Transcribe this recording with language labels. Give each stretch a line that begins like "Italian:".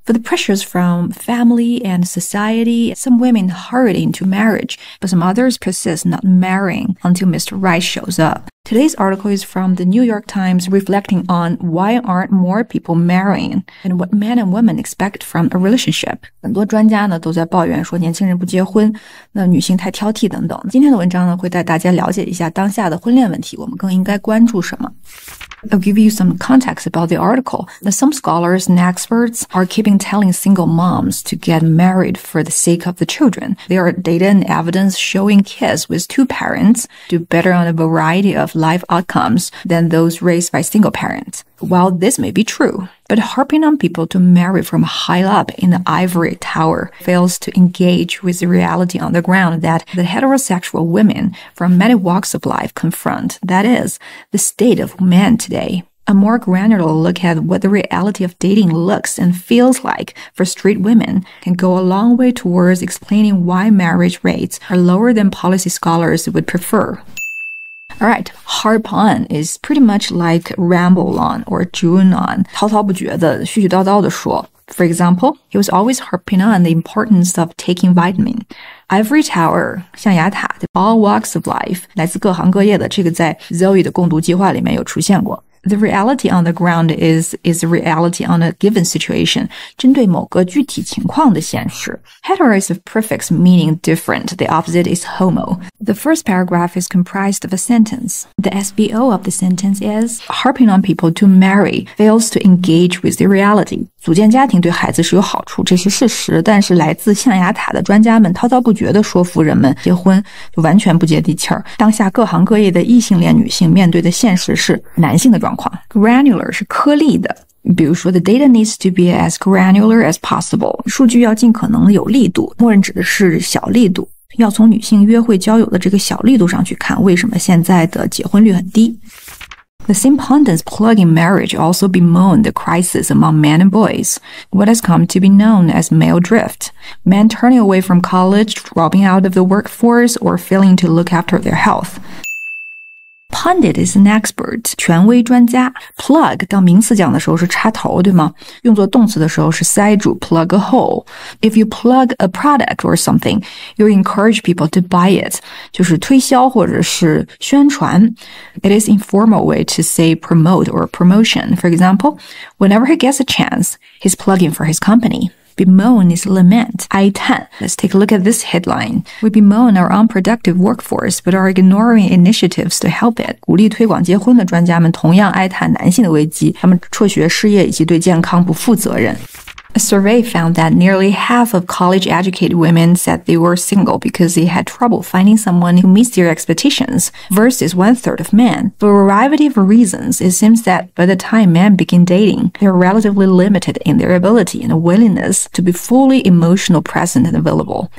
English: For the pressures from family and society, some women hurry into marriage, but some others persist not marrying until Mr. Right shows up. Today's article is from the New York Times reflecting on why aren't more people marrying and what men and women expect from a relationship.
Chinese: 很多专家呢都在抱怨说年轻人不结婚，那女性太挑剔等等。今天的文章呢会带大家了解一下当下的婚恋问题，我们更应该关注什么。
English: I'll give you some context about the article. Some scholars and experts are keeping telling single moms to get married for the sake of the children. There are data and evidence showing kids with two parents do better on a variety of life outcomes than those raised by single parents. While this may be true, but harping on people to marry from high up in the ivory tower fails to engage with the reality on the ground that the heterosexual women from many walks of life confront, that is, the state of men today. A more granular look at what the reality of dating looks and feels like for straight women can go a long way towards explaining why marriage rates are lower than policy scholars would prefer. Alright, harp on is pretty much like ramble on or drone on,
Chinese: 滔滔不绝的絮絮叨叨的说。
English: For example, he was always harping on the importance of taking vitamin. Ivory tower,
Chinese: 象牙塔
English: all walks of life,
Chinese: 来自各行各业的，这个在 Zoe 的共读计划里面有出现过。
English: The reality on the ground is the reality on a given situation.
Chinese: 针对某个具体情况的现实。
English: Hetero is a prefix meaning different. The opposite is homo. The first paragraph is comprised of a sentence. The SVO of the sentence is, harping on people to marry fails to engage with the reality.
Chinese: 组建家庭对孩子是有好处，这是事实，但是来自象牙塔的专家们滔滔不绝地说服人们结婚就完全不接地气儿。当下各行各业的异性恋女性面对的现实是男性的状况。
English: Granular
Chinese: 是颗粒的，比如说
English: the data needs to be as granular as possible.
Chinese: 数据要尽可能有力度，默认指的是小力度，要从女性约会交友的这个小力度上去看，为什么现在的结婚率很低。
English: The same pundits plugging marriage also bemoan the crisis among men and boys, what has come to be known as male drift, men turning away from college, dropping out of the workforce, or failing to look after their health. Pundit is an expert,
Chinese: 权威专家。 Plug 当名词讲的时候是插头，对吗？用作动词的时候是塞住
English: plug a hole. If you plug a product or something, you encourage people to buy it.
Chinese: 就是推销或者是宣传。
English: It is informal way to say promote or promotion. For example, whenever he gets a chance, he's plugging for his company. Bemoan is lament,
Chinese: 哀叹.
English: Let's take a look at this headline. We bemoan our unproductive workforce, but are ignoring initiatives to help it.
Chinese: 鼓励推广结婚的专家们同样哀叹男性的危机，他们辍学、失业以及对健康不负责任。
English: A survey found that nearly half of college-educated women said they were single because they had trouble finding someone who meets their expectations, versus 1/3 of men. For a variety of reasons, it seems that by the time men begin dating, they are relatively limited in their ability and willingness to be fully emotional present and available.